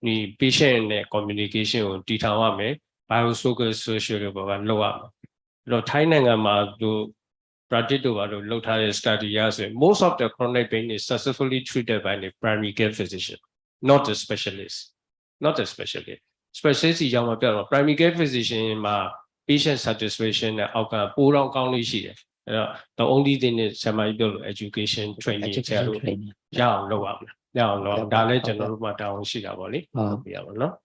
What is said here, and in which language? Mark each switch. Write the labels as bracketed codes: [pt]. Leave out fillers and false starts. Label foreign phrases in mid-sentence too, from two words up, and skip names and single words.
[my] patient နဲ့ communication ကိုတည်ထောင်ရမယ် [en] biosocial social [my] တွေဘာလုပ်ရမယ်အဲ့တော့ထိုင်းနိုင်ငံမှာသူ practice တို့ဘာလို့လုပ်ထား တဲ့ study ရဆိုရင် [en] most of the chronic pain is successfully treated by the primary care physician not the specialist specialist [my] ကြောင့်မပြတော့ [en] primary care physician [my] မှာ [en] patient satisfaction [my] နဲ့အောက်ကပိုးတော့ကောင်းလေးရှိတယ်အဲ့တော့ [en] the only thing is [my] ဆရာမကြီးပြောလို့ [en] education training [my] ဆရာတို့ရအောင်လုပ်ရမယ်ရအောင်လုပ်ဒါလည်းကျွန်တော်တို့မှာတာဝန်ရှိတာပေါ့လေဟုတ်ပြီပါနော်